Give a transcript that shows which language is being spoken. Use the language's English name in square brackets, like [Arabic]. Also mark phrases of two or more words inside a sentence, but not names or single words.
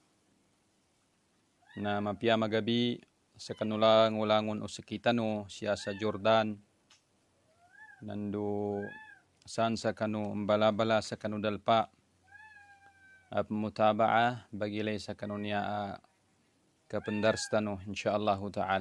[Maguindanaon] na mapia magabi sa kanulangulangon o sakitano siya sa Jordan nando saan sa kanu balabala sa kanu dalpa at mutabaa bagilay sa kanu niya kapendarstano [Arabic] إن شاء الله تعالى.